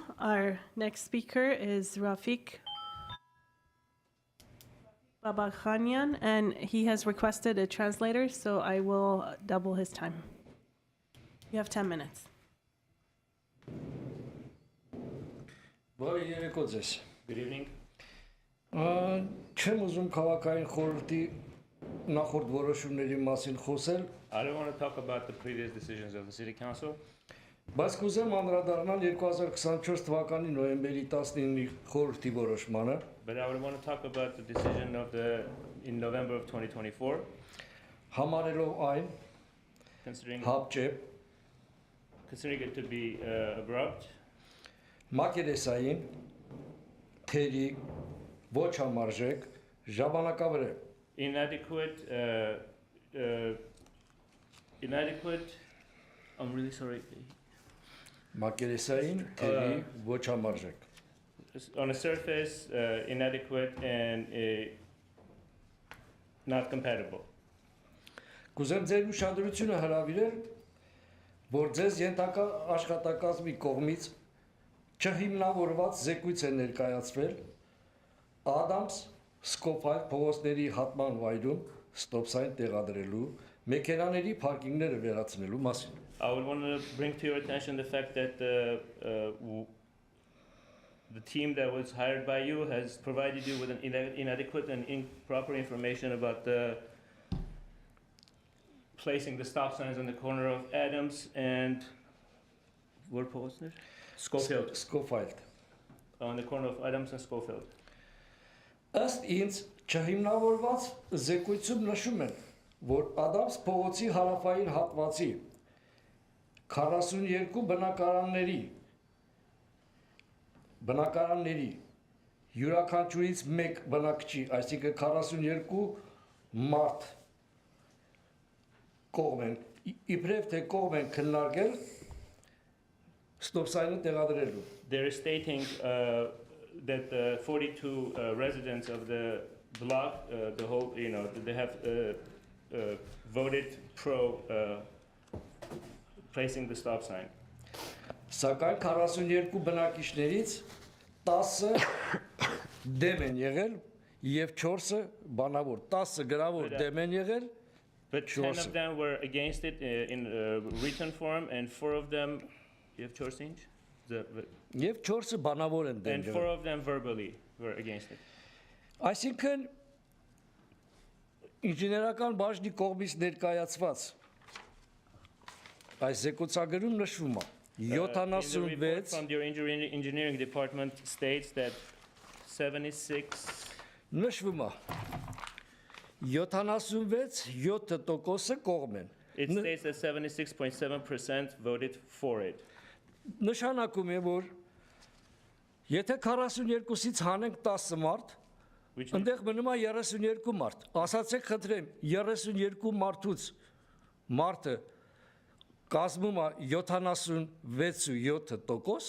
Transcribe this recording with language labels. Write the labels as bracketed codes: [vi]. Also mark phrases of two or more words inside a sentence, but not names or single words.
[en] Our next speaker is Rafiq Babakhanian, and he has requested a translator, so I will double his time. You have 10 minutes. Good evening. [hy] Չեմ ուզում քաղաքային խորհրդի նախորդ որոշումների մասին խոսել, [en] I don't want to talk about the previous decisions of the City Council, [hy] բայց կուզեմ անդրադառնալ 2024 թվականի նոյեմբերի 19-ի խորհրդի որոշմանը, [en] but I would want to talk about the decision of in November of 2024, [hy] համարելով այն [en] considering [hy] հապճեպ [en] it to be abrupt, [hy] մակերեսային, թերի, ոչ համարժեք, ժամանակավրե, [en] inadequate, I'm really sorry, [hy] մակերեսային, թերի, ոչ համարժեք, [en] on the surface, inadequate and not compatible. [hy] Կուզեմ ձեր ուշադրությունը հրավիրել, որ ձեզ ենթակա աշխատակազմի կողմից չհիմնավորված զեկույց է ներկայացվել Adams Scopite փողոցների հատման վայրում ստոպսային տեղադրելու, մեքենաների պարկինգները վերացնելու մասին։ [en] I would want to bring to your attention the fact that the team that was hired by you has provided you with an inadequate and improper information about placing the stop signs on the corner of Adams and what post there? Schofield. [hy] Scopite։ [en] On the corner of Adams and Schofield. [hy] Ըստ ինձ չհիմնավորված զեկույցում նշում են, որ Adams փողոցի հարավային հատվածի 42 բնակարանների յուրաքանչյուրից մեկ բնակչի, այսինքն 42 մարդ կողմ են, իբրև թե կողմ են քննարկել ստոպսայինը տեղադրելու։ [en] They're stating that 42 residents of the block, the whole, they have voted pro placing the stop sign. [hy] Սակայն 42 բնակիչներից 10-ը դեմ են եղել եւ 4-ը բանավոր, 10-ը գրավոր դեմ են եղել, [en] but 10 of them were against it in written form, and 4 of them, you have 4 inch? [hy] Եվ 4-ը բանավոր են դեմ [en] and 4 of them verbally were against it. [hy] Այսինքն ինժեներական բաժնի կողմից ներկայացված այս զեկուցագրում նշվում է [en] In the report 76 from your engineering department states that 76 [hy] նշվում է 76.7%-ը կողմ են։ [en] it states that 76.7% voted for it. [hy] Նշանակում է, որ եթե 42-ից հանենք 10 մարդ, [en] Which [hy] ընդեղ մնում է 32 մարդ։ Ասացեք խնդրեմ, 32 մարդուց մարդը կազմում է 76.7%,